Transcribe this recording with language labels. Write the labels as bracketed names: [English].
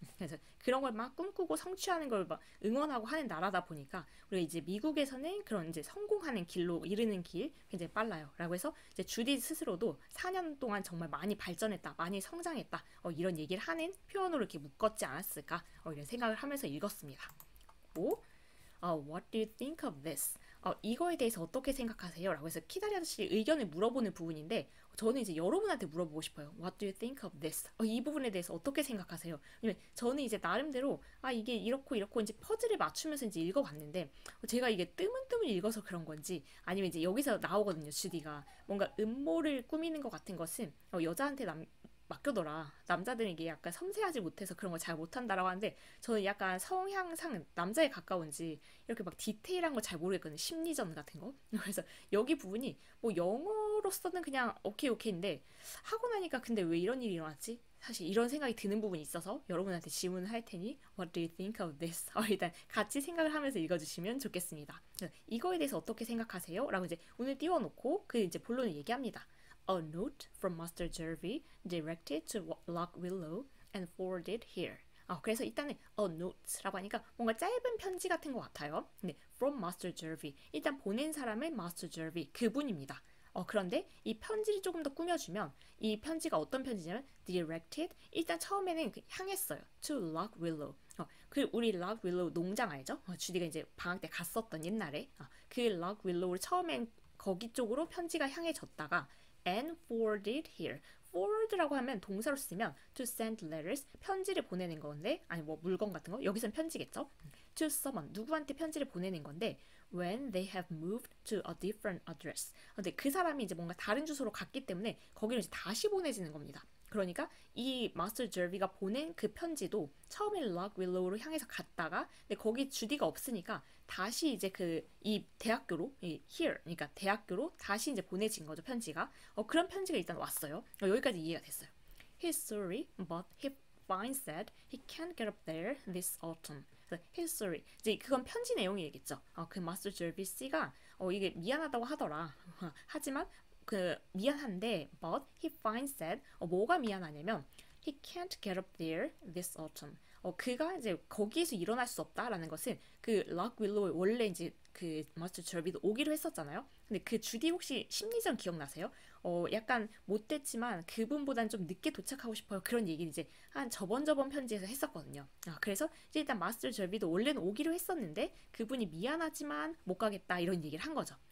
[Korean] 그래서 그런 걸 막 꿈꾸고 성취하는 걸 막 응원하고 하는 나라다 보니까 우리가 이제 미국에서는 그런 이제 성공하는 길로 이르는 길 굉장히 빨라요.라고 해서 이제 주디 스스로도 4년 동안 정말 많이 발전했다, 많이 성장했다 이런 얘기를 하는 표현으로 이렇게 묶었지 않았을까 이런 생각을 하면서 읽었습니다. 오? [English] What do you think of this? [Korean] 이거에 대해서 어떻게 생각하세요? 라고 해서 키다리 아저씨 의견을 물어보는 부분인데 저는 이제 여러분한테 물어보고 싶어요. [English] What do you think of this? [Korean] 이 부분에 대해서 어떻게 생각하세요? 왜냐면 저는 이제 나름대로 이게 이렇고 이렇고 이제 퍼즐을 맞추면서 이제 읽어봤는데 제가 이게 뜨문뜨문 읽어서 그런 건지 아니면 이제 여기서 나오거든요. 주디가 뭔가 음모를 꾸미는 것 같은 것은 여자한테 맡겨둬라. 남자들은 이게 약간 섬세하지 못해서 그런 걸 잘 못한다라고 하는데 저는 약간 성향상 남자에 가까운지 이렇게 막 디테일한 걸 잘 모르겠거든요. 심리전 같은 거. 그래서 여기 부분이 뭐 영어로서는 그냥 오케이인데 하고 나니까 근데 왜 이런 일이 일어났지? 사실 이런 생각이 드는 부분이 있어서 여러분한테 질문을 할 테니 [English] What do you think of this? [Korean] 일단 같이 생각을 하면서 읽어주시면 좋겠습니다. 이거에 대해서 어떻게 생각하세요? 라고 이제 오늘 띄워놓고 그 이제 본론을 얘기합니다. [English] A note from Master Jervy directed to Lock Willow and forwarded here. [Korean] 그래서 일단은 a note라고 하니까 뭔가 짧은 편지 같은 것 같아요. 근데 [English] from Master Jervy [Korean] 일단 보낸 사람은 Master Jervy 그분입니다. 그런데 이 편지를 조금 더 꾸며주면 이 편지가 어떤 편지냐면 directed 일단 처음에는 향했어요. to Lock Willow. 그 우리 Lock Willow 농장 알죠? 주디가 이제 방학 때 갔었던 옛날에 그 Lock Willow를 처음엔 거기 쪽으로 편지가 향해졌다가 [English] and forwarded here. [Korean] forward라고 하면 동사로 쓰면 [English] to send letters, [Korean] 편지를 보내는 건데, 아니 뭐 물건 같은 거, 여기선 편지겠죠. [English] to someone, [Korean] 누구한테 편지를 보내는 건데 [English] when they have moved to a different address. [Korean] 근데 그 사람이 이제 뭔가 다른 주소로 갔기 때문에 거기로 이제 다시 보내지는 겁니다. 그러니까 이 마스터 저비가 보낸 그 편지도 처음에 락 윌로우로 향해서 갔다가 근데 거기 주디가 없으니까 다시 이제 그 이 대학교로 이 here 그러니까 대학교로 다시 이제 보내진 거죠 편지가. 그런 편지가 일단 왔어요. 여기까지 이해가 됐어요. [English] He's sorry, but he finds that he can't get up there this autumn. He's sorry. [Korean] 이제 그건 편지 내용이겠죠. 그 마스터 저비 씨가 이게 미안하다고 하더라. 하지만 그 미안한데 [English] but he finds that [Korean] 뭐가 미안하냐면 [English] he can't get up there this autumn. [Korean] 그가 이제 거기에서 일어날 수 없다라는 것은 그 락 윌로우 원래 이제 그 마스터 저비도 오기로 했었잖아요. 근데 그 주디 혹시 심리전 기억나세요? 약간 못됐지만 그분보단 좀 늦게 도착하고 싶어요. 그런 얘기를 이제 한 저번 편지에서 했었거든요. 그래서 이제 일단 마스터 저비도 원래는 오기로 했었는데 그분이 미안하지만 못 가겠다 이런 얘기를 한 거죠.